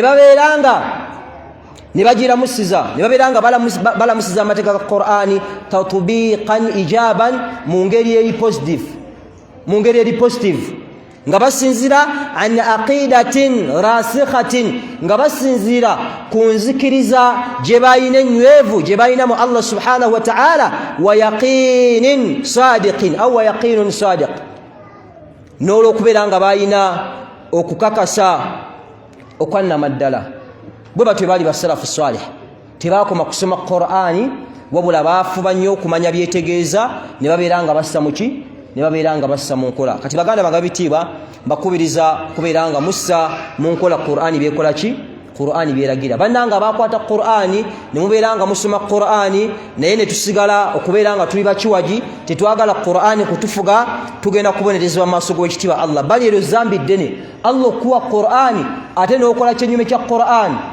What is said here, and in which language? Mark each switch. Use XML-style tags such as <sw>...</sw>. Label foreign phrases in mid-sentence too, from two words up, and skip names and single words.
<lg>babeera nga ne bagiramusiza ne babeera nga balamusiza amateeka ga Qur'ani</lg> <ar>تطبيقاً إيجاباً</ar> <lg>mu ngeri eri positive nga basinzira</lg> <ar>عن عقيدة راسخة</ar> <lg>nga basinzira ku nzikiriza gye bayina enywevu gye bayina mu</lg> <ar>الله سبحانه وتعالى ويقين صادق أو ويقين صادق</ar> <lg>n'olwokubeera nga bayina okukakasa okwannamaddala bwe batyo baali basalafu salih tebakoma kusoma Qur'ani wabula baafuba nnyo okumanya byetegeeza ne babeera nga bassa muki ne babeera nga bassa mu nkola kati baganda bange bitiibwa mbakubiriza kubeera nga mussa mu nkola Qur'ani byekola ki Qur'ani byeragira bannanga bakwata Qur'ani ne mubeera nga musoma Qur'ani naye ne tusigala okubeera nga tuli bakiwagi tetwagala Qur'ani kutufuga tugenda kubonerezebwa mu maaso g'ekitiibwa Allah bali eryo zambi ddene Allah okuwa Qur'ani ate n'okola kyenyume kya Qur'ani</lg>